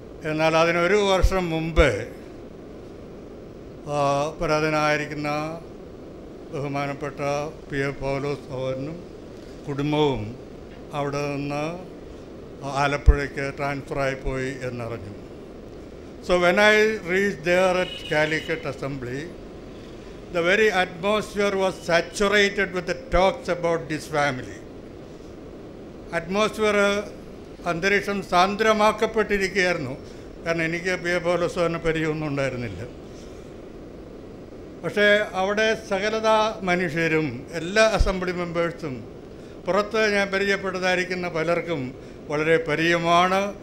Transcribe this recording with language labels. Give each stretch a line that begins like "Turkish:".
Malayalam: എന്നാൽ അതിനൊരു വർഷം മുമ്പേ പരാധനായിരിക്കുന്ന ബഹുമാനപ്പെട്ട P.A. പൗലോസ് സഹോദരനും കുടുംബവും അവിടെ നിന്ന് ആലപ്പുഴയ്ക്ക് ട്രാൻസ്ഫറായി പോയി എന്നറിഞ്ഞു.
English: So when I reach there at Calicut assembly, the very atmosphere was saturated with the talks about this family.
Malayalam: Atmosphere, അന്തരീക്ഷം സാന്ദ്രമാക്കപ്പെട്ടിരിക്കുകയായിരുന്നു. കാരണം എനിക്ക് P.A. പൗലോസിനെ പരിചയമൊന്നും ഉണ്ടായിരുന്നില്ല. പക്ഷേ അവിടെ സകലത മനുഷ്യരും എല്ലാ അസംബ്ലി മെമ്പേഴ്സും പുറത്ത് ഞാൻ പരിചയപ്പെട്ടതായിരിക്കുന്ന പലർക്കും വളരെ പരിചയമാണ്.